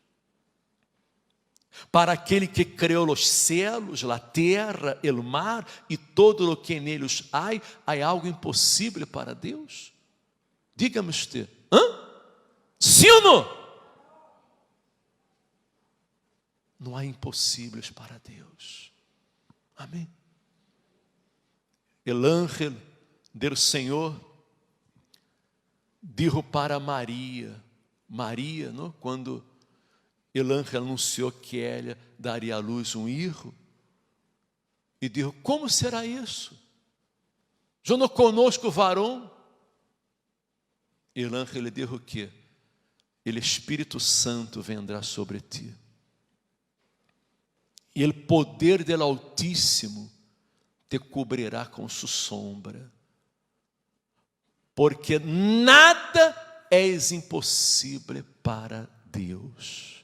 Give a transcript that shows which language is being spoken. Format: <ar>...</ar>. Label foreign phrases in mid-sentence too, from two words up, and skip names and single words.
<pt>Para aquele que criou os céus, a terra, o mar e todo o que neles há algo impossível para Deus? Diga-me você, sim ou não? Não há impossíveis para Deus. Amém?</pt> <es>El ángel del Senhor dijo para Maria, não?</es> <pt>Quando</pt> <es>el ángel</es> <pt>anunciou que ela daria à luz um filho, e disse: como será isso? Eu não conosco varão.</pt> <es>El ángel</es> <pt>lhe disse que o Espírito Santo vendrá sobre ti, e o poder do Altíssimo te cobrirá com sua sombra, porque nada é impossível para Deus.</pt>